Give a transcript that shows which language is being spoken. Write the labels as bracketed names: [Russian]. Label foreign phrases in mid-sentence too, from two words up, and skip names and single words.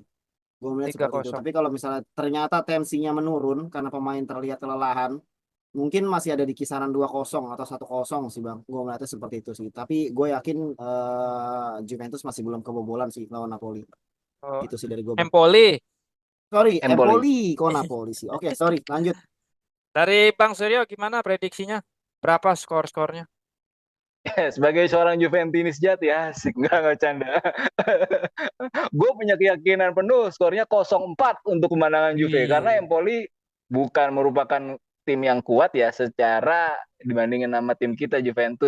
[Indonesian] Gue melihat Tiga seperti itu. kosong. Tapi kalau misalnya ternyata tensinya menurun karena pemain terlihat kelelahan, mungkin masih ada di kisaran 2-0 atau 1-0 sih Bang. Gue melihatnya seperti itu sih. Tapi gue yakin Juventus masih belum kebobolan sih lawan Napoli. Oh, Itu sih dari gue Bang. Empoli. Sorry, Empoli. Empoli, kok Napoli sih. Oke, sorry, lanjut. Dari Bang Suryo gimana prediksinya? Berapa skor-skornya? Sebagai seorang Juventinis sejati, asik, nggak canda. Gue punya keyakinan penuh skornya 0-4 untuk kemenangan Juve, karena Wih. Empoli bukan merupakan tim yang kuat ya secara dibandingin sama tim kita Juventus.